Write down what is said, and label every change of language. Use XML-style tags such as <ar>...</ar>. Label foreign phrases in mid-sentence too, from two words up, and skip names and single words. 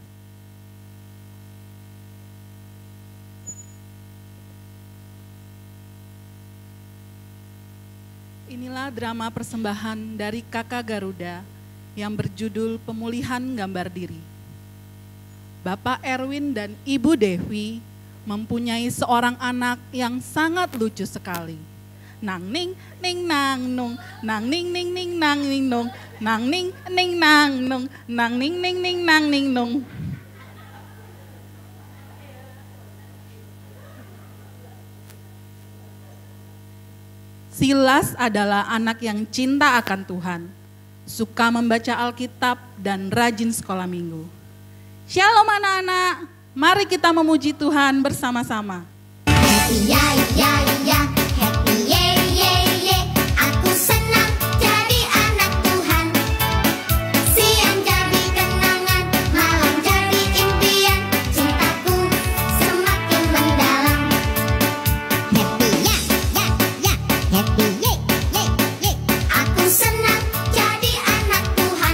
<id>Inilah drama persembahan dari Kakak Garuda yang berjudul Pemulihan Gambar Diri. Bapak Erwin dan Ibu Dewi mempunyai seorang anak yang sangat lucu sekali. Nang ning ning nang nung, nang ning ning ning nang ning nung, nang ning ning nang nung, nang ning ning ning nang ning nung. Silas adalah anak yang cinta akan Tuhan, suka membaca Alkitab dan rajin sekolah minggu. Shalom anak-anak, mari kita memuji Tuhan bersama-sama. Happy ya ya ya, happy ye ye ye, aku senang jadi anak Tuhan. Siang jadi kenangan, malam jadi impian, cintaku semakin mendalam. Happy ya ya ya, happy ye ye ye, aku senang jadi anak Tuhan.</id>